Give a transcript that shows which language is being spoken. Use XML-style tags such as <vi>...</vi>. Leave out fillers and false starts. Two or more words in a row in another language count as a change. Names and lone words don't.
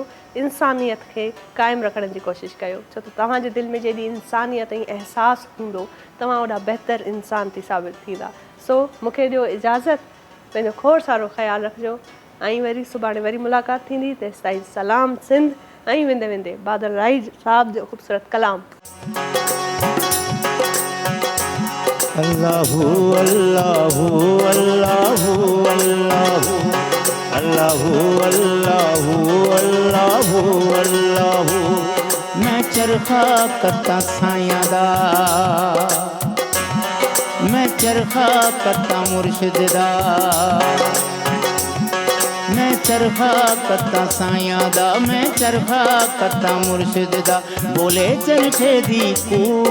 <sd>इंसानियत खे क़ाइमु रखण जी कोशिशि कयो, छो त तव्हांजे दिलि में जेॾी इंसानियत ऐं अहसासु हूंदो, तव्हां ओॾा बहितर इंसान थी साबित थींदा. सो मूंखे ॾियो इजाज़त, पंहिंजो खोड़ सारो ख़्यालु रखिजो ऐं वरी सुभाणे वरी मुलाक़ात थींदी. तेसि ताईं सलाम सिंध. ऐं वेंदे वेंदे बादल राइज साहब जो ख़ूबसूरत कलाम.</sd> <ar>الله الله الله الله الله الله الله الله.</ar> <pa>میں چرخہ کتاں سائیاں دا، میں چرخہ کتاں مرشد دا، میں چرخہ کتاں سایا دا میں چرخہ کتاں مرشد دا بولے چرخے دی کو</pa>